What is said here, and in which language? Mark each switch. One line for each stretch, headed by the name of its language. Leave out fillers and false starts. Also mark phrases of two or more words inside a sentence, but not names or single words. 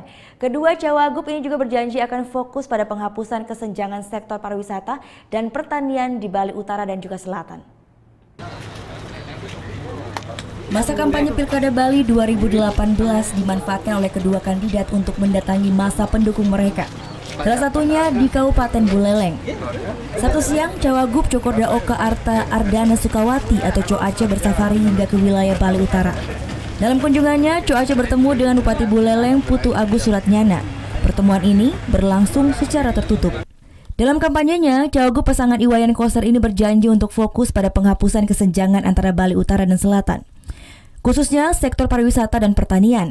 Indonesian: Kedua cawagup ini juga berjanji akan fokus pada penghapusan kesenjangan sektor pariwisata dan pertanian di Bali Utara dan juga Selatan. Masa kampanye Pilkada Bali 2018 dimanfaatkan oleh kedua kandidat untuk mendatangi masa pendukung mereka. Salah satunya di Kabupaten Buleleng. Sabtu siang, Cawagup Cokorda Oka Arta Ardana Sukawati atau Co Aceh bersafari hingga ke wilayah Bali Utara. Dalam kunjungannya, Co Aceh bertemu dengan Bupati Buleleng Putu Agus Suratnyana. Pertemuan ini berlangsung secara tertutup. Dalam kampanyenya, Cawagup pasangan Iwayan Koster ini berjanji untuk fokus pada penghapusan kesenjangan antara Bali Utara dan Selatan, khususnya sektor pariwisata dan pertanian.